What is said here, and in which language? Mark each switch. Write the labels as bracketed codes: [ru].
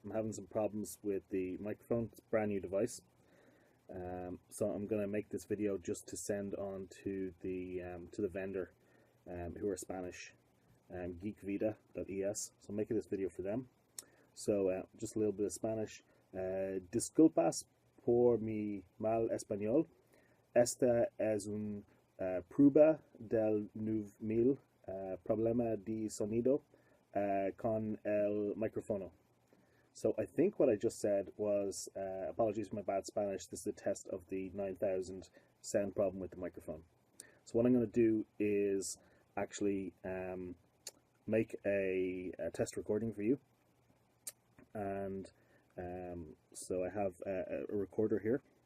[en] I'm having some problems with the microphone. It's a brand new device. So I'm going to make this video just to send on to the vendor, who are Spanish, geekvida.es. So I'm making this video for them. So just a little bit of Spanish. [es] Disculpas por mi mal español. Esta es un prueba del nuevo problema de sonido con el micrófono. [en] So I think what I just said was, apologies for my bad Spanish, this is a test of the 9000 sound problem with the microphone. So what I'm going to do is actually make a test recording for you. And so I have a recorder here.